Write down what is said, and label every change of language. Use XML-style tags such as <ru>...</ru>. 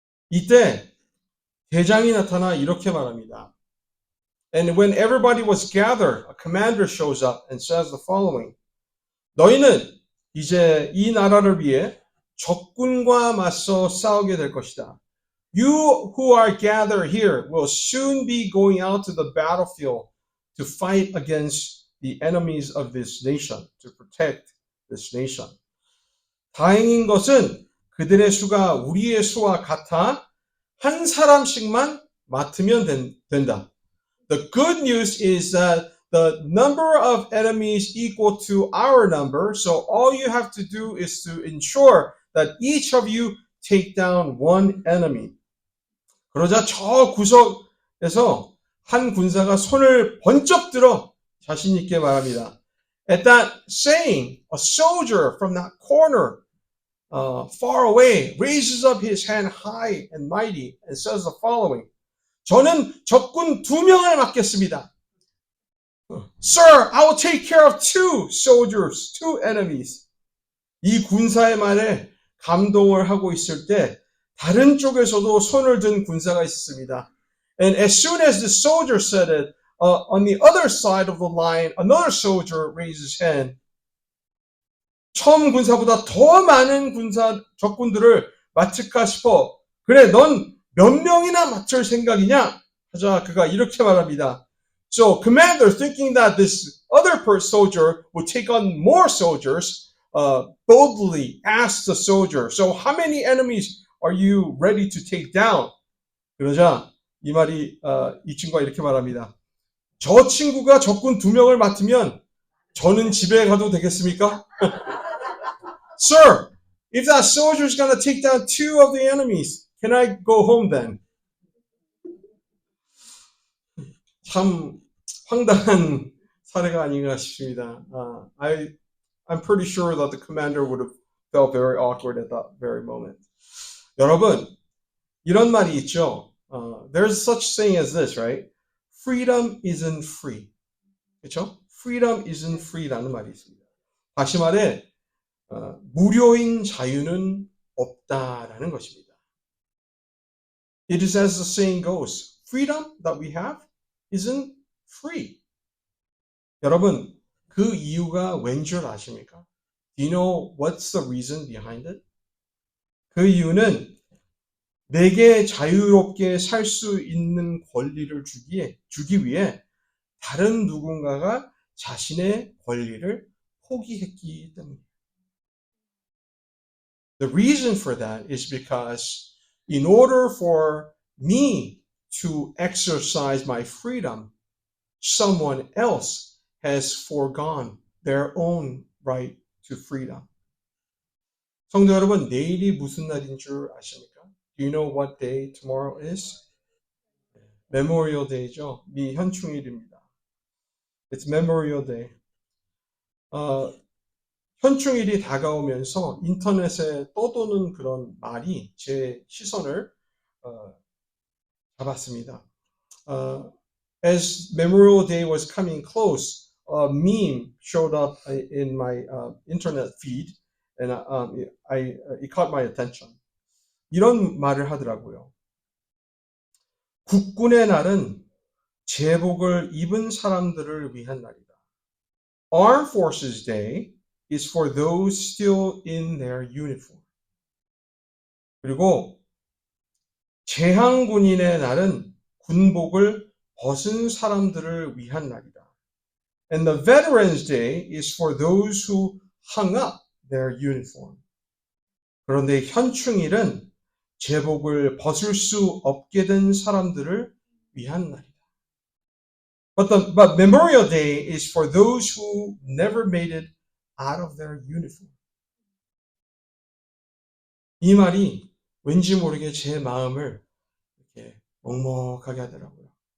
<ko>이때 대장이 나타나 이렇게 말합니다.</ko> <en>And when everybody was gathered, a commander shows up and says the following.</en> <ko>너희는 이제 이 나라를 위해 적군과 맞서 싸우게 될 것이다.</ko> <en>You who are gathered here will soon be going out to the battlefield to fight against the enemies of this nation, to protect this nation.</en> <ko>다행인 것은 그들의 수가 우리의 수와 같아 한 사람씩만 맡으면 된다.</ko> <en>The good news is that the number of enemies equal to our number, so all you have to do is to ensure that each of you take down one enemy.</en> <ko>그러자 저 구석에서 한 군사가 손을 번쩍 들어 자신 있게 말합니다.</ko> <en>At that saying, a soldier from that corner far away raises up his hand high and mighty and says the following.</en> <ko>저는 적군 2명을 맡겠습니다.</ko> <en>Sir, I will take care of 2 soldiers, 2 enemies.</en> <ko>이 군사의 말에 감동을 하고 있을 때 다른 쪽에서도 손을 든 군사가 있었습니다.</ko> <en>And as soon as the soldier said it, on the other side of the line, another soldier raised his hand.</en> <ko>처음 군사보다 더 많은 적군들을 맡을까 싶어. 그래, 넌 몇 명이나 맡을 생각이냐? 하자 그가 이렇게 말합니다.</ko> <en>So commander, thinking that this other soldier would take on more soldiers, boldly asked the soldier, so how many enemies are you ready to take down?</en> <ko>그러자 이 친구가 이렇게 말합니다. 저 친구가 적군 2명을 맡으면 저는 집에 가도 되겠습니까?</ko> <en>Sir, if that soldier is going to take down 2 of the enemies, can I go home then?</en> <ko>참 황당한 사례가 아닌가 싶습니다.</ko> <en>I'm pretty sure that the commander would have felt very awkward at that very moment.</en> <ko>여러분, 이런 말이 있죠.</ko> <en>There's such thing as this, right? Freedom isn't free.</en> <ko>그렇죠?</ko> <en>Freedom isn't free</en> <ko>라는 말이 있습니다. 다시 말해, 무료인 자유는 없다라는 것입니다.</ko> <en>It is as the saying goes, freedom that we have isn't free.</en> <ko>여러분, 그 이유가 왠 줄 아십니까?</ko> <en>Do you know what's the reason behind it?</en> <ko>그 이유는 내게 자유롭게 살 수 있는 권리를 주기 위해 다른 누군가가 자신의 권리를 포기했기 때문이에요.</ko> <en>The reason for that is because in order for me to exercise my freedom, someone else has foregone their own right to freedom.</en> <ko>성도 여러분, 내일이 무슨 날인 줄 아십니까?</ko> <en>Do you know what day tomorrow is? Memorial Day죠.</en> <ko>미 현충일입니다.</ko> <en>It's Memorial Day.</en> <ko>현충일이 다가오면서 인터넷에 떠도는 그런 말이 제 시선을 잡았습니다.</ko> <en>As Memorial Day was coming close, a meme showed up in my internet feed, and it caught my attention.</en> <ko>이런 말을 하더라고요. 국군의 날은 제복을 입은 사람들을 위한 날이다.</ko> <en>Armed Forces Day is for those still in their uniform.</en> <ko>그리고 제향군인의 날은 군복을 벗은 사람들을 위한 날이다.</ko> <en>And the Veterans Day is for those who hung up their uniform.</en> <ko>그런데 현충일은 제복을 벗을 수 없게 된 사람들을 위한 날이다.</ko> <en>But Memorial Day is for those who never made it out of their uniform.</en> <ko>이 말이 왠지 모르게 제 마음을 이렇게 먹먹하게 하더라고요.</ko>